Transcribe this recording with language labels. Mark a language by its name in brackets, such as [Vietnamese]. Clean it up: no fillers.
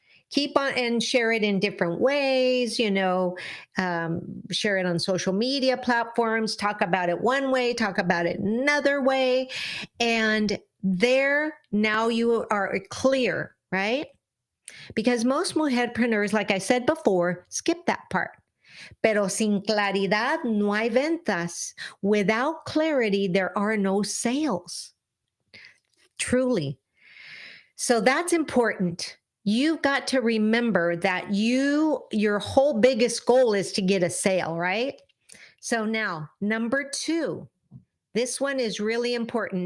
[English] Keep on and share it in different ways, share it on social media platforms, talk about it one way, talk about it another way. And there, now you are clear, right? Because most mujerpreneurs, like I said before, skip that part. [Spanish] Pero sin claridad no hay ventas. [English] Without clarity, there are no sales. Truly. So that's important. You've got to remember that your whole biggest goal is to get a sale, right? So now, number 2, this one is really important.